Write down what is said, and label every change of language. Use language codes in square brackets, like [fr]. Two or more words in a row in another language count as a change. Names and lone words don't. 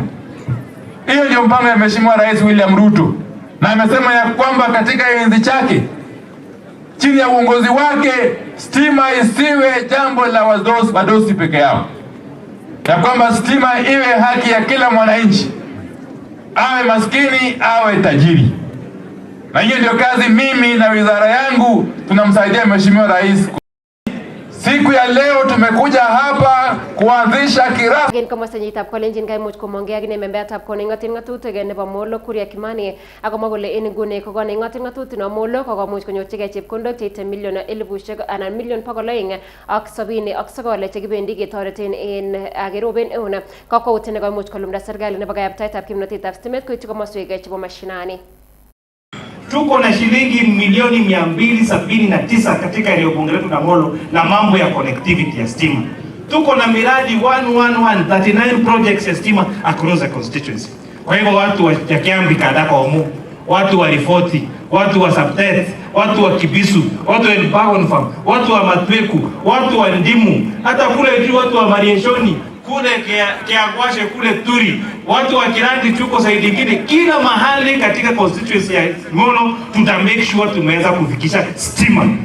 [sw] Hiyo ndio mpango ya Mheshimiwa Rais William Ruto, na amesema ya kwamba katika enzi chake chini ya uongozi wake stima isiwe jambo la wadosi peke yao, ya kwamba stima iwe haki ya kila mwananchi, awe maskini awe tajiri. Na hiyo ndio kazi mimi na wizara yangu tunamsaidia Mheshimiwa Rais. Siku ya leo tumekuja hapa kuanzisha kirasmi [kln] gen komosta nyitab kolenjin kaimuch komongei ak membeatab koning'otin ng'atutik nebo Molo Kuria Kimani akomwa kole en nguni kokoning'otin ng'atutik nebo Molo kokomuch konyorchigei chepkondok cheite million 279 chekibendi ketoreten en keroben eun kakwautiet nekoimuch kolumda serikali nebo kayaptaetab kimnatetab stimet koityi komoswek chebo mashinani. [sw] Tuko na shilingi milioni 279 katika eneo bunge letu la Molo na mambo ya connectivity ya stima. Tuko na miradi 39 projects ya stima [en] across the constituency. [sw] Kwa hivyo watu wa Kiambi Kadaka Omu, watu wa Rifoti, watu wa Sabtet, watu wa Kibisu, watu wa Elbargon Farm, watu wa Matweku, watu wa Ndimu, hata kule juu watu wa Marieshoni, kule Kiagwashe, kule Turi, watu wa Kirandi, tuko saidi nyingine, kila mahali katika constituency ya Molo tuta [en] make sure [sw] tumeweza kufikisha stima.